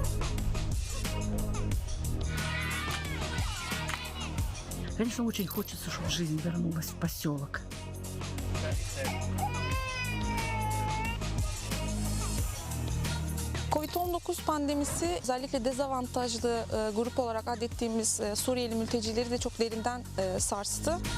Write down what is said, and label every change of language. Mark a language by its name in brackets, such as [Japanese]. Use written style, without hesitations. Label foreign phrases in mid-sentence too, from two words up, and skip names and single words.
[Russian] Конечно, очень хочется, чтобы жизнь вернулась в поселок. [Turkish] Covid-19 pandemisi özellikle dezavantajlı grup olarak adettiğimiz Suriyeli mültecileri de çok derinden sarstı.